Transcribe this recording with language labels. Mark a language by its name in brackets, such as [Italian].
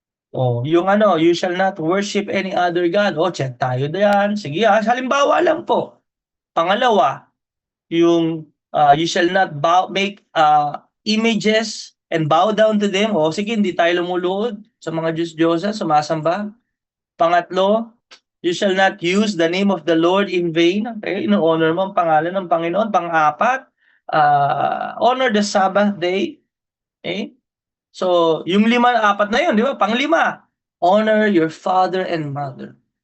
[English] Yung you shall not worship any other God. Check [Filipino] tayo diyan. Sige, halimbawa lang po. Pangalawa, yung [English] you shall not make images and bow down to them. [Filipino] Sige, hindi tayo lumuluhod sa mga Diyos-Diyosa, sumasamba. Pangatlo, [English] you shall not use the name of the Lord in vain. [Filipino] Okay, ino-honor mo ang pangalan ng Panginoon. Pang-apat, [English] honor the Sabbath day. Okay? [Filipino] So, yung apat na yun, di ba? Panglima, [English] honor your father and mother.